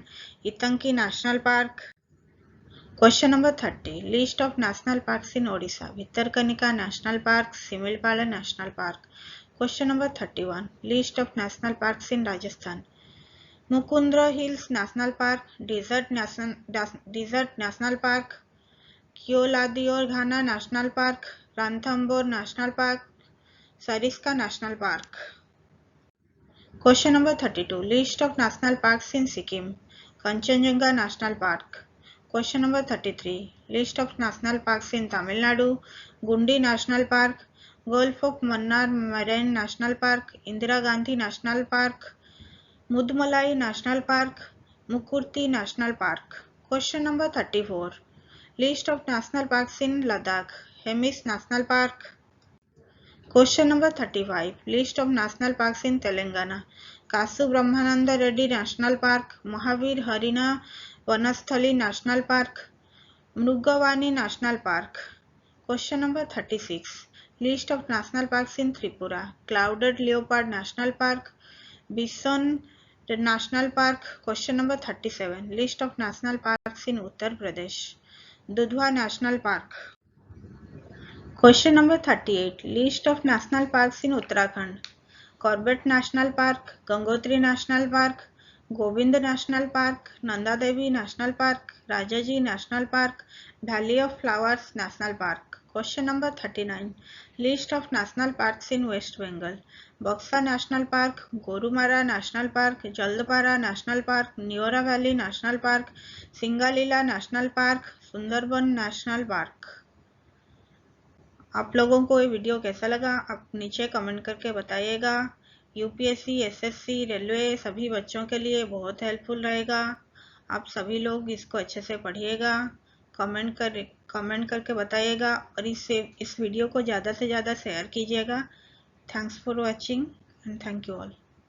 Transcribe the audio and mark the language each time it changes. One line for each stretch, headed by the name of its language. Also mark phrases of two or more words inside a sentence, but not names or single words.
English: Itanki National Park. Question number 30. List of national parks in Odisha. Bhitarkanika National Park, Similpala National Park. Question number 31. List of national parks in Rajasthan. Mukundra Hills National Park, Desert National Park, Keoladior Ghana National Park, Ranthambore National Park, Sariska National Park. Question number 32. List of national parks in Sikkim. Kanchenjunga National Park. Question number 33. List of national parks in Tamil Nadu. Gundi National Park, Gulf of Mannar Marine National Park, Indira Gandhi National Park, Mudmalai National Park, Mukurti National Park. Question number 34. List of national parks in Ladakh. Hemis National Park. Question number 35. List of national parks in Telangana. Kasu Brahmananda Reddy National Park, Mahavir Harina Vanasthali National Park, Mrugavani National Park. Question number 36. List of national parks in Tripura. Clouded Leopard National Park, Bison National Park. Question number 37. List of national parks in Uttar Pradesh. Dudhwa National Park. Question number 38. List of national parks in Uttarakhand. Corbett National Park, Gangotri National Park, Govind National Park, Nanda Devi National Park, Rajaji National Park, Valley of Flowers National Park. Question number 39. List of national parks in West Bengal. Buxa National Park, Gorumara National Park, Jaldapara National Park, Neora Valley National Park, Singalila National Park, Sundarban National Park.
Hindi: आप लोगों को ये वीडियो कैसा लगा आप नीचे कमेंट करके बताइएगा. यूपीएससी, एसएससी, रेलवे सभी बच्चों के लिए बहुत हेल्पफुल रहेगा. आप सभी लोग इसको अच्छे से पढ़िएगा, कमेंट करके बताइएगा और इस वीडियो को ज़्यादा से ज़्यादा शेयर कीजिएगा.
English: Thanks for watching and thank you all.